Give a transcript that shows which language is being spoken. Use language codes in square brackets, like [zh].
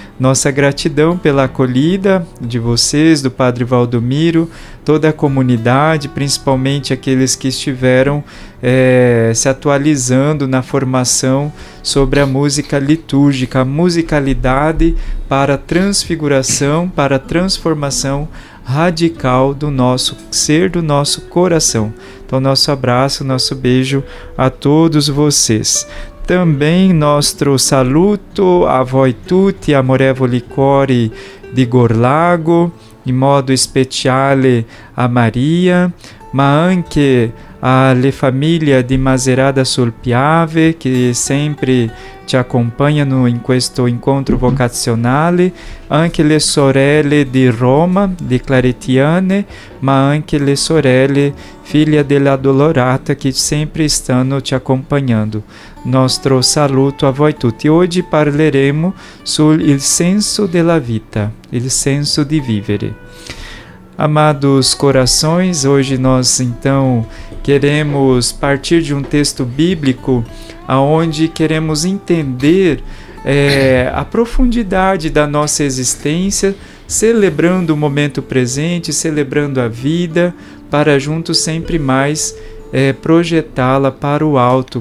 [pt] Nossa gratidão pela acolhida de vocês, do Padre Valdomiro, toda a comunidade, principalmente aqueles que estiveram se atualizando na formação sobre a música litúrgica, a musicalidade para a transfiguração, para a transformação radical do nosso ser, do nosso coração. Então, nosso abraço, nosso beijo a todos vocês. [it] Também nostro saluto a voi tutti, amorevoli cuori di Gorlago, in modo speciale a Maria, ma anche alle famiglie di Macerata sul Piave, che sempre ci accompagnano in questo incontro vocazionale, anche le sorelle di Roma, di Claretiane, ma anche le sorelle figlie della Dolorata, che sempre stanno ci accompagnando. Nostro saluto a voi tutti. Oggi parleremo sul senso della vita, il senso di vivere. [pt] Amados corações, hoje nós então queremos partir de um texto bíblico aonde queremos entender a profundidade da nossa existência, celebrando o momento presente, celebrando a vida, para juntos sempre mais projetá-la para o alto.